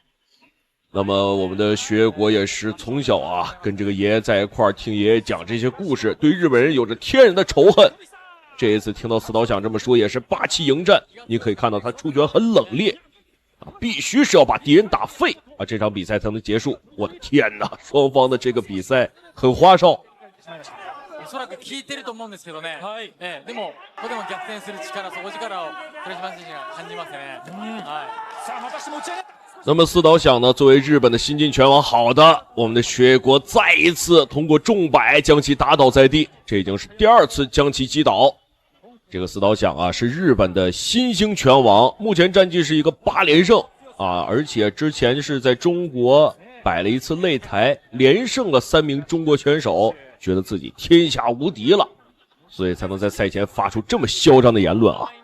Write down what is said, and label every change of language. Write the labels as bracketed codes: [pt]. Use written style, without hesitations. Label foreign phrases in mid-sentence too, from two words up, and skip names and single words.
[zh] 那么我们的徐卫国也是从小啊跟这个爷爷在一块儿听爷爷讲这些故事，对日本人有着天然的仇恨。这一次听到四岛响这么说，也是霸气迎战，你可以看到他出拳很冷冽啊，必须是要把敌人打废啊，这场比赛才能結束。我的天哪，双方的这个比賽很花哨。 [ja] おそらく効いてると思うんですけどね。はい。でもここでも逆転する力、底力を倉島選手が感じますね。はい。さあまたして持ち上げ。 [zh] 那么四岛响呢，作为日本的新晋拳王，好的，我们的学国再一次通过重摆将其打倒在地，这已经是第二次将其击倒。这个四岛响啊，是日本的新兴拳王，目前战绩是一个8连胜啊，而且之前是在中国摆了一次擂台，连胜了3名中国选手，觉得自己天下无敌了，所以才能在赛前发出这么嚣张的言论啊。